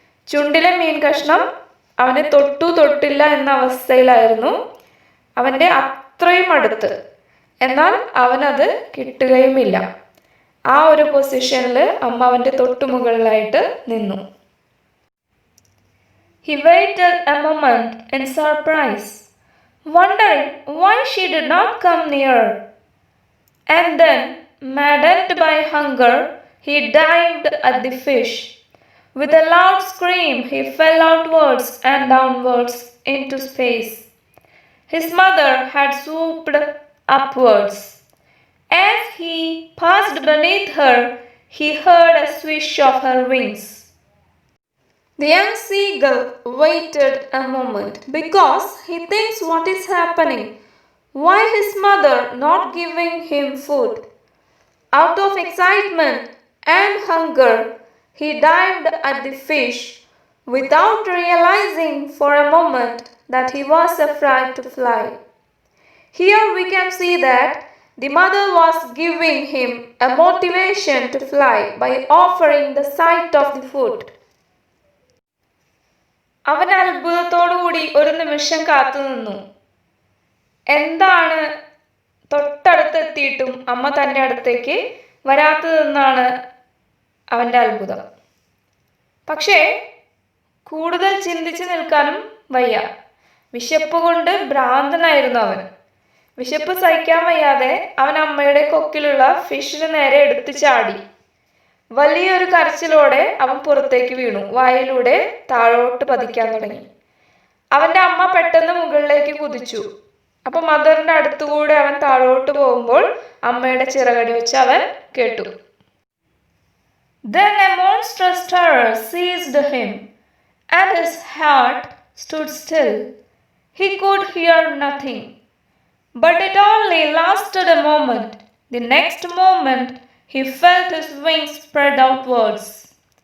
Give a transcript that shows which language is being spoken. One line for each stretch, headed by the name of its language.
Malayalam: ചുണ്ടിലെ മീൻ കഷ്ണം അവനെ തൊട്ടില്ല എന്ന അവസ്ഥയിലായിരുന്നു. അവൻ്റെ അത്രയും അടുത്ത്, എന്നാൽ അവനത് കിട്ടുകയുമില്ല. ആ ഒരു പൊസിഷനിൽ അമ്മ അവൻ്റെ തൊട്ടുമുകളിലായിട്ട് നിന്നു.
English: He waited a moment in surprise, wondering why she did not come nearer. And then, maddened by hunger, he dived at the fish. With a loud scream, he fell outwards and downwards into space. His mother had swooped upwards. As he passed beneath her, he heard a swish of her wings. The young seagull waited a moment because he thinks what is happening. Why his mother not giving him food? Out of excitement and hunger, he dived at the fish without realizing for a moment that he was afraid to fly. Here we can see that the mother was giving him a motivation to fly by offering the sight of the food.
Malayalam: അവൻ അത്ഭുതത്തോടുകൂടി ഒരു നിമിഷം കാത്തുനിന്നു. എന്താണ് തൊട്ടടുത്തെത്തിയിട്ടും അമ്മ തൻ്റെ അടുത്തേക്ക് വരാത്തതെന്നാണ് അവൻ്റെ അത്ഭുതം. പക്ഷേ കൂടുതൽ ചിന്തിച്ചു നിൽക്കാനും വയ്യ. വിശപ്പ് കൊണ്ട് ഭ്രാന്തനായിരുന്നു അവൻ. വിശപ്പ് സഹിക്കാൻ വയ്യാതെ അവൻ അമ്മയുടെ കൊക്കിലുള്ള ഫിഷിന് നേരെ എടുത്തു ചാടി. വലിയൊരു കരച്ചിലോടെ അവൻ പുറത്തേക്ക് വീണു. വായിലൂടെ താഴോട്ട് പതിക്കാൻ തുടങ്ങി. അവൻ്റെ അമ്മ പെട്ടെന്ന് മുകളിലേക്ക് കുതിച്ചു. അപ്പൊ മദറിന്റെ അടുത്തുകൂടെ അവൻ താഴോട്ട് പോകുമ്പോൾ അമ്മയുടെ ചിറകടി വെച്ച് അവൻ കേട്ടു.
English: Then a monstrous terror seized him, and his heart stood still. He could hear nothing. But it only lasted a moment. The next moment, he felt his wings spread outwards.